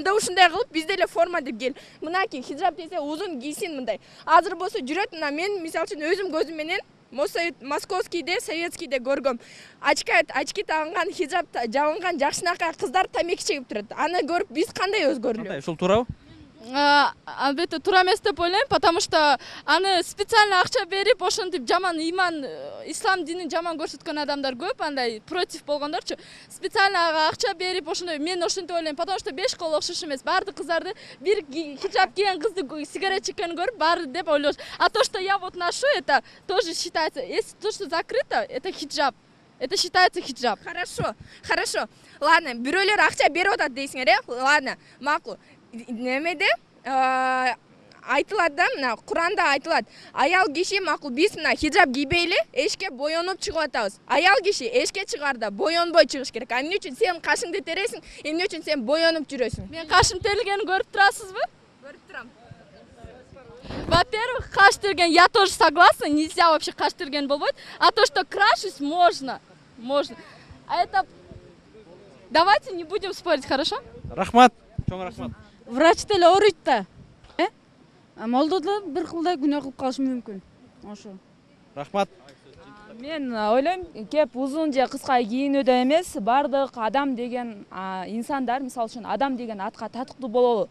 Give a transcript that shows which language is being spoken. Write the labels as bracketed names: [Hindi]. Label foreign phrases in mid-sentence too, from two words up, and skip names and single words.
[Kyrgyz] Анда ушундай кылып биз деле форма деп кел. Мынакей хиджаб десе узун кийсин мындай. Азыр болсо жүрөт, мына мен мисалы үчүн өзүм көзүм менен Московскийде, Советскийде көргөм. Очки тагынган, хиджаб жабынган жакшынакай кыздар тамеки чегип турат. Аны көрүп биз кандай өзгөрүлөбүз? Ушул туурабы? Албетте туура эмес деп ойлойм, [Russian] потому что [Kyrgyz] аны специально акча берип, ошентип жаман иман, ислам динин жаман көрсөткөн адамдар көп, андай против болгондорчу. Специально ага акча берип, ошондой мен ошентип ойлойм, [Russian] потому что [Kyrgyz] 5 кол окшош эмес. Баардык кыздарды бир хиджаб кийген кызды сигарет чеккенин көрүп баары деп ойлош. [Russian] А то, что я вот ношу, это тоже считается, если то, что закрыто, это хиджаб. Это считается хиджаб. Хорошо. Ладно, [Kyrgyz] бирөөлөр акча берип атат дейсиңер, Ладно, макул. Немеде айтылат да, мына Куранда айтылат. Аял киши макул биз мына хиджаб кийбейли, эшикке боенуп чыгып атабыз. Аял киши эшикке чыгарда боенбой чыгыш керек. А эмне үчүн сен кашыңды тересиң, эмне үчүн сен боенуп жүрөсүң? Мен кашым терилгенин көрүп турасызбы? Көрүп турам. [Russian] Во-первых, [Kyrgyz] каш терген, [Russian] я тоже согласна, нельзя вообще [Kyrgyz] каш терген болбойт. [Russian] А то, что крашусь, можно. можно. А это... Давайте не будем спорить, хорошо? [Kyrgyz] Рахмат. Чоң рахмат. Врач деле ооруйт да. Молдо да бир кылдай күнөө кылып калышы мүмкүн. Ошо. Рахмат. Мен ойлойм, кеп узун же кыска кийинүүдө эмес, бардык адам деген инсандар, мисалы үчүн адам деген атка татыктуу бололу.